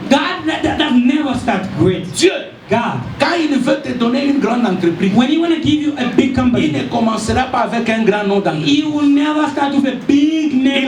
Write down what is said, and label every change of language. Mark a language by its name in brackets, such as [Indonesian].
[English] God that never start great. [French] Dieu, [English] God, [French] quand il veut te donner une grande entreprise, [English] when he want to give you a big company, [French] il ne commencera pas avec un grand nom d'entreprise. [English] He will never start with a big name.